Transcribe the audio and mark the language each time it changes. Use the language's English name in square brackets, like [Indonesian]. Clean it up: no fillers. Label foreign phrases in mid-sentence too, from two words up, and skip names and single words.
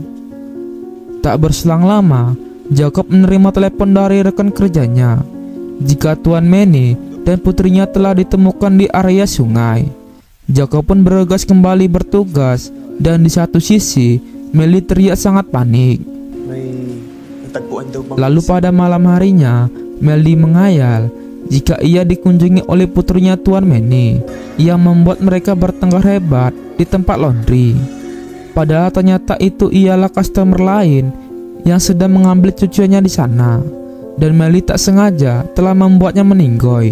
[Indonesian] Tak berselang lama, Jacob menerima telepon dari rekan kerjanya jika Tuan Manny dan putrinya telah ditemukan di area sungai. Jacob pun bergegas kembali bertugas, dan di satu sisi Melody terlihat sangat panik. [Filipino] May natagpuan daw bang... [Indonesian] Lalu pada malam harinya, Melody menghayal jika ia dikunjungi oleh putrinya Tuan Manny yang membuat mereka bertengkar hebat di tempat laundry. Padahal ternyata itu ialah customer lain yang sedang mengambil cuciannya di sana, dan Melody tak sengaja telah membuatnya meninggoy.